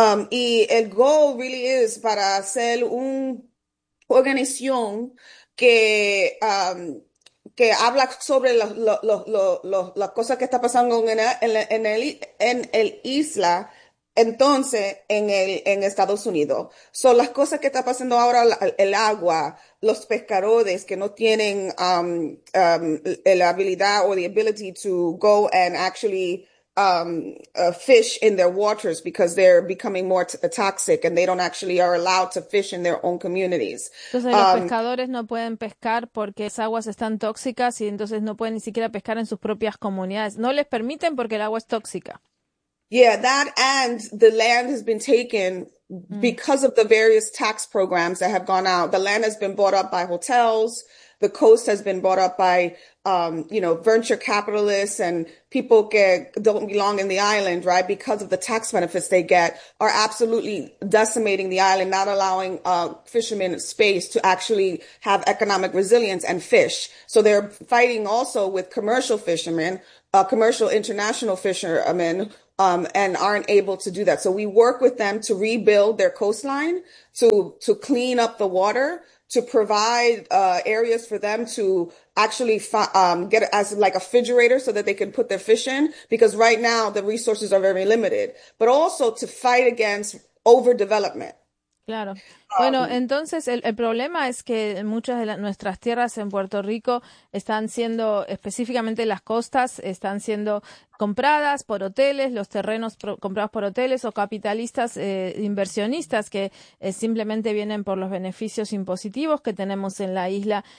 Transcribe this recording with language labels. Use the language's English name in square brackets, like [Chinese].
[Spanish] Y el [English] goal really is [Spanish] para hacer una organización que habla sobre las cosas que está pasando en el isla, entonces en Estados Unidos. Son las cosas que está pasando ahora, el agua, los pescadores que no tienen la habilidad o [English] the ability to go and actually fish in their waters because they're becoming more toxic and they don't actually are allowed to fish in their own communities. [Spanish] Entonces los pescadores no pueden pescar porque las aguas están tóxicas y entonces no pueden ni siquiera pescar en sus propias comunidades. No les permiten porque el agua es tóxica. [English] Yeah, that and the land has been taken because of the various tax programs that have gone out. The land has been bought up by hotels. The coast has been bought up by, venture capitalists and people que don't belong in the island, right? Because of the tax benefits they get are absolutely decimating the island, not allowing fishermen space to actually have economic resilience and fish. So they're fighting also with commercial fishermen, commercial international fishermen, and aren't able to do that. So we work with them to rebuild their coastline, to clean up the water, to provide areas for them to actually get as like a refrigerator so that they can put their fish in, because right now the resources are very limited, but also to fight against overdevelopment. [Spanish] Claro. Bueno, entonces el problema es que muchas de nuestras tierras en Puerto Rico están siendo, específicamente las costas, están siendo compradas por hoteles, los terrenos comprados por hoteles o capitalistas inversionistas que simplemente vienen por los beneficios impositivos que tenemos en la isla.